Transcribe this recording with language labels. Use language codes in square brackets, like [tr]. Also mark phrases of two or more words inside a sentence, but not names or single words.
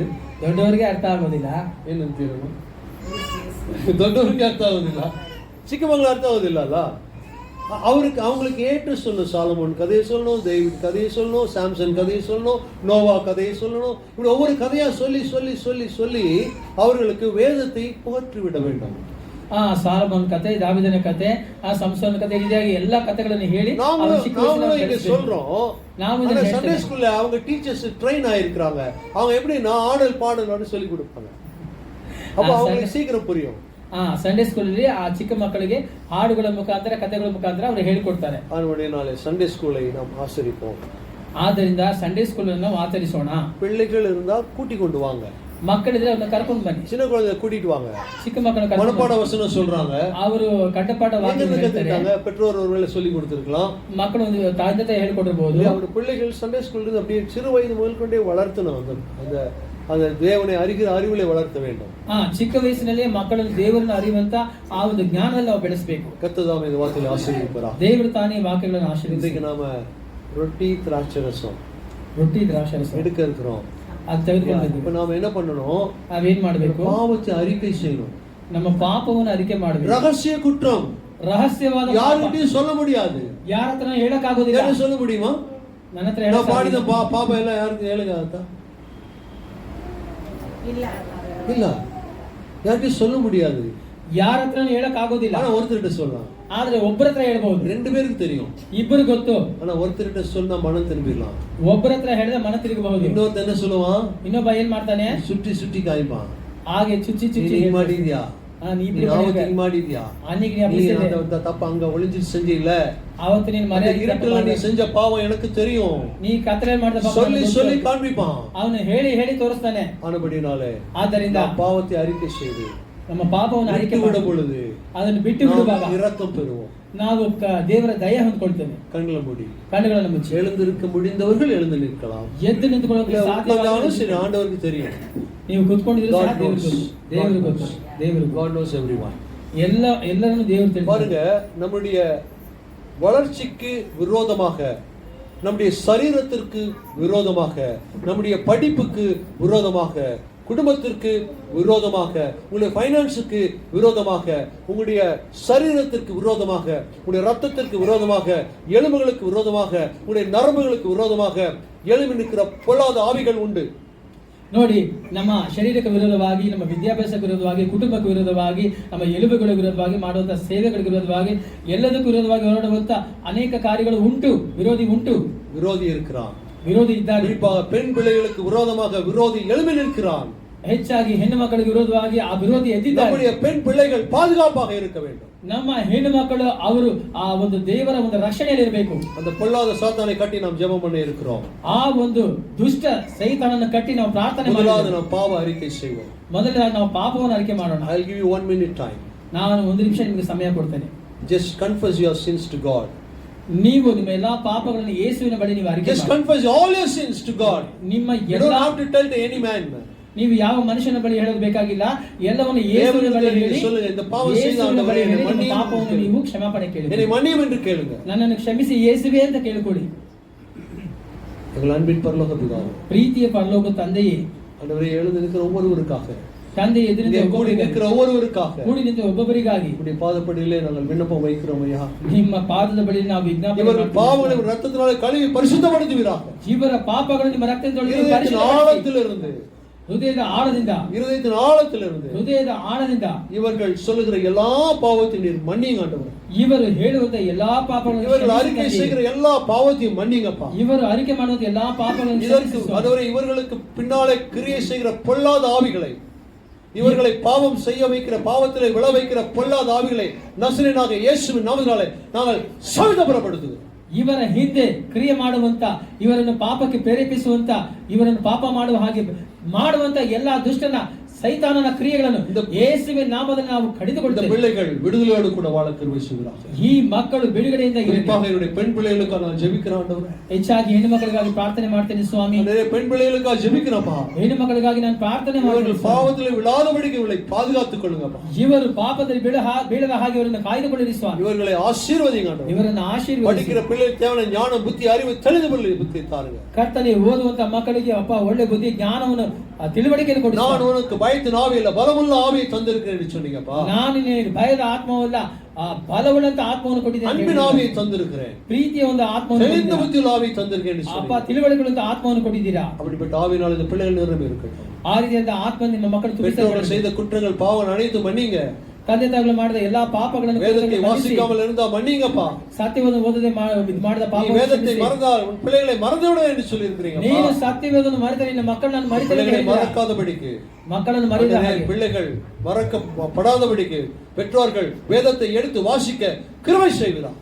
[kn] ದೊಡ್ಡವರಿಗೆ ಅರ್ಥ ಆಗೋದಿಲ್ಲ. ಏನಂತ ಹೇಳೋಣ, ದೊಡ್ಡವರಿಗೆ ಅರ್ಥ ಆಗೋದಿಲ್ಲ, ಚಿಕ್ಕ ಮಕ್ಕಳು ಅರ್ಥ ಆಗೋದಿಲ್ಲ ಅಲ್ಲ. [ta] அவங்களுக்கு ஏற்று சொல்லணும். சாலமோன் கதையை சொல்லணும், டேவிட் கதையை சொல்லணும், சாம்சன் கதையை சொல்லணும், நோவா கதையை சொல்லணும். இப்படி ஒவ்வொரு கதையா சொல்லி சொல்லி சொல்லி சொல்லி அவர்களுக்கு வேதத்தை புகற்றி விட வேண்டும். [kn] ಸಾಲಮೋನ್ ಕತೆ, ದಾವಿದನ ಕತೆ, ಸಂಸೋನ್ ಕತೆ, ಇದಾಗಿ எல்லா ಕಥೆಗಳನ್ನು ಹೇಳಿ [ta] சொல்றோம். [en] Sunday school [ta] அவங்க [en] teachers train [ta] ஆயிருக்காங்க. அவங்க எப்படி ஆடல் பாடல் சொல்லி கொடுப்பாங்க. அப்ப அவங்களுக்கு சீக்கிரம் புரியும். [en] Sunday school [kn] ಅಲ್ಲಿ ಆ ಚಿಕ್ಕ ಮಕ್ಕಳಿಗೆ ಹಾಡುಗಳ ಮುಖಾಂತರ ಕಥೆಗಳ ಮುಖಾಂತರ ಅವರು ಹೇಳಿಕೊಡ್ತಾರೆ. [ta] அதனால [en] Sunday school [ta] நாம் ஆசரிப்போம். [kn] ಆದ್ದರಿಂದ [en] Sunday school [kn] ಅನ್ನು ಆಚರಿಸೋಣ. [ta] பிள்ளைகள் இருந்தா கூட்டி கொண்டு வாங்க. [kn] ಮಕ್ಕಳಿದ್ರೆ ಅವ್ರನ್ನ ಕರ್ಕೊಂಡು ಬನ್ನಿ. [ta] சின்ன குழந்தை கூட்டிட்டு வாங்க. [kn] ಚಿಕ್ಕ ಮಕ್ಕಳನ್ನ [ta] மனப்பாட வசனம் சொல்றாங்க. [kn] ಅವರು ಕಂಠಪಾಠ ವಾಕ್ಯ ಹೇಳ್ತಾರೆ. [ta] பெற்றோர் ஒருவேளை சொல்லி கொடுத்திருக்கலாம். ಮಕ್ಕಳು ಒಂದು ತಂದೆ ಹೇಳ್ಕೊಟ್ಟಿರಬಹುದು. அவங்க பிள்ளைகள் [en] Sunday school [ta] அப்படியே சிறு வயது முதல் கொண்டே வளர்த்தணும். அந்த தேவனை அறிகிற அறிவிலே வளர்த்த வேண்டும். [kn] ಚಿಕ್ಕ ವಯಸ್ಸಿನಲ್ಲೇ ಮಕ್ಕಳನ್ನು ದೇವರನ್ನು ಅರಿಯುವಂತ ಆ ಒಂದು ಜ್ಞಾನದಲ್ಲಿ ನಾವು ಬೆಳೆಸಬೇಕು. [ta] கர்த்தர் இந்த வார்த்தையை ஆசீர்வதிப்பாரா. [kn] ದೇವರು ತಾನೇ ವಾಕ್ಯಗಳನ್ನು ಆಶೀರ್ವದಿಸಿ. [ta] நாம ரொட்டி திராட்சை ரசம் எடுக்க இருக்கிறோம். [kn] ಅದು ತೆಗೆದುಕೊಂಡು [ta] இப்ப நாம என்ன பண்ணணும், [kn] ನಾವೇನ್ ಮಾಡಬೇಕು, [ta] பாவத்தை அறிக்கை செய்யணும். [kn] ನಮ್ಮ ಪಾಪವನ್ನು ಅರಿಕೆ ಮಾಡಬೇಕು. [ta] ரகசிய குற்றம் [kn] ರಹಸ್ಯವಾದ [ta] யாருக்கிட்டையும் சொல்ல முடியாது. [kn] ಯಾರ ಹತ್ರ ಹೇಳಕ್ ಆಗೋದಿಲ್ಲ. [ta] ಯಾರು சொல்ல முடியுமா? [kn] ನನ್ನ ಹತ್ರ ಹೇಳಕ್ [ta] பாடின பாப எல்லாம் யாருக்கு ಹೇಳಕ್ಕಾಗತ್ತಾ? [kn] ಇಲ್ಲ [ta] இல்ல, யாருக்கும் சொல்ல முடியாது. [kn] ಯಾರ ಹತ್ರ ಹೇಳಕ್ ಆಗೋದಿಲ್ಲ. [ta] ஆனா ஒருத்தர்கிட்ட சொல்லலாம். [kn] ಆದ್ರೆ ಒಬ್ಬರ ಹತ್ರ ಹೇಳ್ಬಹುದು. [ta] ரெண்டு பேருக்கு தெரியும், [kn] ಇಬ್ಬರು ಗೊತ್ತು. [ta] ஆனா ஒருத்தர்கிட்ட சொன்னா மனம் திரும்பிடலாம். [kn] ಒಬ್ಬರ ಹತ್ರ ಹೇಳಿದ್ರೆ ಮನ ತಿರುಗಬಹುದು. [ta] இன்னொருத்த என்ன சொல்லுவான், [kn] ಇನ್ನೊಬ್ಬ ಏನ್ ಮಾಡ್ತಾನೆ, [ta] சுற்றி சுற்றி காய்ப்பான். [kn] ಹಾಗೆ ಚುಚ್ಚಿ ಚುಚ್ಚಿ ಮಾಡಿದ್ಯಾ, ಮಾಡಿದ್ಯಾ, [ta] தப்பு அங்க ஒளிஞ்சு செஞ்சீல்ல, [kn] ಅವತ್ತು ನೀನು ಮನೆ [ta] இருட்டுல நீ செஞ்ச பாவம் எனக்கு தெரியும், [kn] ನೀ ಕತ್ತಲೆ ಮಾಡಿದ ಪಾಪ [ta] சொல்லி சொல்லி ಕಾಣ್பிப்பான். [kn] ಅವನು ಹೇಳಿ ಹೇಳಿ ತೋರಿಸ್ತಾನೆ. [ta] ஆனபடினாலே [kn] ಆದ್ದರಿಂದ [ta] பாவத்தை அறிக்கை செய்து [kn] ನಮ್ಮ ಪಾಪವನ್ನು ಅರಿಕೆ [ta] விடும் பொழுது [kn] ಅದನ್ನು ಬಿಟ್ಟು ಬಿಡುವಾಗ [ta] இரக்கம் பெறுவோம். [kn] ನಾವು ದೇವರ ದಯ ಹೊಂದ್ಕೊಳ್ತೇವೆ. [ta] கண்களை மூடி [kn] ಕಣ್ಣುಗಳನ್ನು ಮುಚ್ಚಿ. [ta] எழுந்திருக்க முடிந்தவர்கள் எழுந்து நிற்கலாம். [kn] ಎದ್ದು ನಿಂತುಕೊಳ್ಳೋಕೆ ಸಾಧ್ಯವಾಗಲ್ಲ. [ta] சரி, ஆண்டவருக்கு தெரியும். [kn] ನೀವು ಕೂತ್ಕೊಂಡಿದ್ರೆ ದೇವರು ಗೊತ್ತು. [en] God knows everyone. [kn] ಎಲ್ಲರನ್ನು ದೇವರು ತಿಳಿದಿದ್ದಾನೆ. [ta] பாருங்க, நம்முடைய வளர்ச்சிக்கு விரோதமாக, நம்முடைய சரீரத்திற்கு விரோதமாக, நம்முடைய படிப்புக்கு விரோதமாக குடும்பத்திற்கு விரோதமாக, உங்களுடைய ஃபைனான்ஸுக்கு விரோதமாக, உங்களுடைய சரீரத்திற்கு விரோதமாக, உங்களுடைய ரத்தத்திற்கு விரோதமாக, எலும்புகளுக்கு விரோதமாக, உங்களுடைய நரம்புகளுக்கு விரோதமாக எழும்பி நிற்கிற பொல்லாத ஆவிகள் உண்டு. [kn] ನೋಡಿ, ನಮ್ಮ ಶರೀರಕ್ಕೆ ವಿರೋಧವಾಗಿ, ನಮ್ಮ ವಿದ್ಯಾಭ್ಯಾಸಕ್ಕೆ ವಿರೋಧವಾಗಿ, ಕುಟುಂಬಕ್ಕೆ ವಿರೋಧವಾಗಿ, ನಮ್ಮ ಎಲುಬುಗಳ ವಿರೋಧವಾಗಿ ಮಾಡುವಂತಹ ಸೇವೆಗಳಿಗೆ ವಿರೋಧವಾಗಿ, ಎಲ್ಲದಕ್ಕೂ ವಿರೋಧವಾಗಿ ಹೊರಡುವಂತ ಅನೇಕ ಕಾರ್ಯಗಳು ಉಂಟು. ವಿರೋಧಿ ಉಂಟು, [ta] விரோதி இருக்கிறான். [kn] ವಿರೋಧಿ ಇದ್ದಾರೆ. [ta] குறிப்பாக பெண் பிள்ளைகளுக்கு விரோதமாக விரோதி எழும்பி நிற்கிறான். [kn] ಹೆಚ್ಚಾಗಿ ಹೆಣ್ಣು ಮಕ್ಕಳಿಗೆ ವಿರೋಧವಾಗಿ ಆ ವಿರೋಧಿ ಎದ್ದಿದ್ದಾರೆ. [ta] நம்முடைய பெண் பிள்ளைகள் பாதுகாப்பாக இருக்க வேண்டும். [kn] ನಮ್ಮ ಹೆಣ್ಣು ಮಕ್ಕಳು ಅವರು ಆ ಒಂದು ದೇವರ ಒಂದು ರಕ್ಷಣೆಯಲ್ಲಿ ಇರಬೇಕು. [ta] அந்த பொல்லாத சாத்தானை கட்டி நாம் ஜெபம் பண்ணி இருக்கிறோம். [kn] ಆ ಒಂದು ದುಷ್ಟ ಸೈತಾನನ್ನು ಕಟ್ಟಿ ನಾವು ಪ್ರಾರ್ಥನೆ [ta] முதலாவது நாம் பாவ அறிக்கை செய்வோம். [kn] ಮೊದಲಾಗಿ ನಾವು ಪಾಪವನ್ನು ಅರಿಕೆ ಮಾಡೋಣ. [en] I will give you 1 minute time. [kn] ನಾನು 1 ನಿಮಿಷ ನಿಮಗೆ ಸಮಯ ಕೊಡ್ತೇನೆ. [en] Just confess your sins to God. [kn] ನೀವು ನಿಮ್ಮ ಎಲ್ಲಾ ಪಾಪಗಳನ್ನು ಯೇಸುವಿನ ಬಳಿ ನೀವು ಅರಿಕೆ [en] Just [kn] ಮಾಡಿ. [en] confess all your sins to God. [kn] ನಿಮ್ಮ [en] You don't [kn] ಎಲ್ಲಾ [en] have to tell to any man. [kn] ನೀವು ಯಾವ ಮನುಷ್ಯನ ಬಳಿ ಹೇಳೋದು ಬೇಕಾಗಿಲ್ಲ. ಎಲ್ಲವನ್ನು ಯೇಸುವಿನ ಬಳಿ ಹೇಳಿ, [ta] சொல்லுங்க, இந்த பாவம் செய்த [kn] ಯೇಸುವಿನ ಬಳಿ [ta] ஆண்டவரே [kn] ಹೇಳಿ [ta] என்னை [kn] ನಿಮ್ಮ ಪಾಪವನ್ನು [ta] மன்னியும். [kn] ನೀವು ಕ್ಷಮಾಪಣೆ ಕೇಳಿ. [ta] என்னை மன்னியும் என்று கேளுங்க. [kn] ನನ್ನನ್ನು ಕ್ಷಮಿಸಿ ಯೇಸುವೆ ಅಂತ ಕೇಳಿಕೊಳ್ಳಿ. [ta] எங்கள் அன்பின் பரலோக பிதாவே, [kn] ಪ್ರೀತಿಯ ಪರಲೋಕ ತಂದೆಯೇ, [ta] ஆண்டவரே எழுந்து நிற்கிற ஒவ்வொருவருக்காக, [kn] ತಂದೆ ಎದುರಿನಿಂದ [ta] இங்கே கூடி நிற்கிற ஒவ்வொருவருக்காக [kn] ಕೂಡಿ ನಿಂತ ಒಬ್ಬೊಬ್ಬರಿಗಾಗಿ [ta] உம்முடைய பாதப்படியிலே நாங்கள் விண்ணப்பம் வைக்கிறோம் ஐயா. [kn] ನಿಮ್ಮ ಪಾದದ ಬಳಿ ನಾವು ವಿಜ್ಞಾಪನೆ [ta] இவர்கள் பாவங்களை [kn] ಮಾಡ್ತೇವೆ. [ta] ரத்தத்தினாலே கழுவி பரிசுத்தப்படுத்துவீராக. [kn] ಇವರ ಪಾಪಗಳನ್ನು ನಿಮ್ಮ ರಕ್ತದಿಂದ [ta] இருதயத்தின் [kn] ಪರಿಶುದ್ಧಪಡಿಸಿ. [ta] ஆழத்திலிருந்து, [kn] ಹೃದಯದ ಆಳದಿಂದ, [ta] இருதயத்தின் ஆழத்திலிருந்து [kn] ಹೃದಯದ ಆಳದಿಂದ [ta] இவர்கள் சொல்லுகிற எல்லா பாவத்தையும் நீர் மன்னியுங்க ஆண்டவரே. [kn] ಇವರು ಹೇಳುವಂತ ಎಲ್ಲಾ ಪಾಪಗಳನ್ನು [ta] இவர்கள் அறிக்கை [kn] ಕ್ಷಮಿಸಿ [ta] செய்கிற எல்லா பாவத்தையும் மன்னிங்கப்பா. [kn] ಇವರು ಅರಿಕೆ ಮಾಡುವಂತ ಎಲ್ಲಾ ಪಾಪಗಳನ್ನು [ta] இதற்கு [kn] ಕ್ಷಮಿಸಿ. [ta] அதுவரை இவர்களுக்கு பின்னாலே கிரியை செய்கிற பொல்லாத ஆவிகளை, இவர்களை பாவம் செய்ய வைக்கிற, பாவத்திலே விழ வைக்கிற பொல்லாத ஆவிகளை நசரேயனாக இயேசுவின் நாமத்தினாலே நாங்கள் சாவிதபுரப்படுத்துகிறோம். [kn] ಇವರ ಹಿಂದೆ ಕ್ರಿಯೆ ಮಾಡುವಂತ, ಇವರನ್ನು ಪಾಪಕ್ಕೆ ಪ್ರೇರೇಪಿಸುವಂತ, ಇವರನ್ನು ಪಾಪ ಮಾಡುವ ಹಾಗೆ ಮಾಡುವಂತ ಎಲ್ಲಾ ದುಷ್ಟನ ಸೈತಾನನ ಕ್ರಿಯೆಗಳನ್ನು ಯೇಸುವಿನ ನಾಮದಲ್ಲಿ ನಾವು [ta] இந்த [kn] ಕಡಿದುಕೊಳ್ಳುತ್ತೇವೆ. [ta] பிள்ளைகள் விடுதலையோடு கூட வாழ கிருபை செய்கிறார்கள். [kn] ಈ ಮಕ್ಕಳು ಬಿಡುಗಡೆಯಿಂದ ಇರಲಿ. [ta] குறிப்பாக என்னுடைய பெண் பிள்ளைகளுக்காக நான் ஜெபிக்கிறேன் ஆண்டவரே. [kn] ಹೆಚ್ಚಾಗಿ ಹೆಣ್ಣು ಮಕ್ಕಳಿಗಾಗಿ ಪ್ರಾರ್ಥನೆ ಮಾಡ್ತೇನೆ ಸ್ವಾಮಿ. [ta] நிறைய பெண் பிள்ளைகளுக்காக ஜெபிக்கிறப்பா. [kn] ಹೆಣ್ಣು ಮಕ್ಕಳಿಗಾಗಿ ನಾನು ಪ್ರಾರ್ಥನೆ [ta] இவர்கள் [kn] ಮಾಡ್ತೇನೆ. [ta] பாவத்திலே விழாதபடிக்கு இவர்களை பாதுகாத்துக் கொள்ளுங்கப்பா. [kn] ಇವರು ಪಾಪದಲ್ಲಿ ಬೀಳದ ಹಾಗೆ ಇವರನ್ನು ಕಾಯ್ದುಕೊಳ್ಳಿರಿ ಸ್ವಾಮಿ. [ta] இவர்களை ஆசீர்வதிங்க ஆண்டவரே. [kn] ಇವರನ್ನು ಆಶೀರ್ವದಿಸಿ. [ta] படிக்கிற பிள்ளைகளுக்கு தேவையான ஞானம், புத்தி, அறிவு, தெளிவு புத்தி தாருங்க. [kn] ಕರ್ತನೇ, ಓದುವಂತ ಮಕ್ಕಳಿಗೆ ಅಪ್ಪ ಒಳ್ಳೆ ಬುದ್ಧಿ, ಜ್ಞಾನವನ್ನು, ತಿಳುವಳಿಕೆಯನ್ನು ಕೊಡಿ. [ta] நான் உனக்கு பயத்தின் ஆவி இல்ல, பலமுள்ள ஆவியை தந்திருக்கிறேன் என்று சொன்னீங்கப்பா. [kn] ನಾನು ನಿನಗೆ ಭಯದ ಆತ್ಮವಲ್ಲ, ಆ ಬಲವುಳ್ಳಂತ ಆತ್ಮವನ್ನು ಕೊಟ್ಟಿದ್ದೇನೆ. [ta] அன்பின் ஆவியை தந்திருக்கிறேன். [kn] ಪ್ರೀತಿಯ ಒಂದು ಆತ್ಮವನ್ನು [ta] தெளிந்த [kn] ಕೊಟ್ಟಿದ್ದೀರಾ. [ta] புத்தியுள்ள ஆவியை தந்திருக்கிறேன் என்று [kn] ಅಪ್ಪ, [ta] சொன்னீங்க. [kn] ತಿಳುವಳಿಕೆಯುಳ್ಳ ಆತ್ಮವನ್ನು ಕೊಟ್ಟಿದ್ದೀರಾ. [ta] அப்படிப்பட்ட ஆவியினால் இந்த பிள்ளைகள் நிரம்பி இருக்கட்டும். [kn] ಆ ರೀತಿಯಾದ ಆತ್ಮ ನಿಮ್ಮ ಮಕ್ಕಳು [ta] பெற்றோர்கள் [kn] ತುಂಬಿಸಲ್ಪಡಲಿ. [ta] செய்த குற்றங்கள், பாவம் அனைத்தும் மன்னிங்க. [kn] ತಂದೆ ತಾಯಿಗಳು ಮಾಡಿದ ಎಲ್ಲಾ ಪಾಪಗಳನ್ನು [ta] வேதத்தை [kn] ಮನ್ನಿಸಿ. [ta] வாசிக்காமல் இருந்தா மன்னிங்கப்பா. [kn] ಸತ್ಯವನ್ನು ಓದದೆ ಮಾಡಿದ [ta] நீ [kn] ಪಾಪವನ್ನು [ta] வேதத்தை [kn] ಕ್ಷಮಿಸಿ. [ta] மறந்தால் உன் பிள்ளைகளை மறந்துவிடு என்று சொல்லி இருக்கிறீங்க. [kn] ನೀನು ಸತ್ಯವೇದವನ್ನು ಮರೆತರೆ ನಿನ್ನ ಮಕ್ಕಳನ್ನು ಮರೆತರೆ [ta] பிள்ளைகளை மறக்காதபடிக்கு, [kn] ಮಕ್ಕಳನ್ನು ಮರೆಯದ ಹಾಗೆ [ta] பிள்ளைகள் மறக்கப்படாதபடிக்கு பெற்றோர்கள் வேதத்தை எடுத்து வாசிக்க கிருபை செய்கிறார்.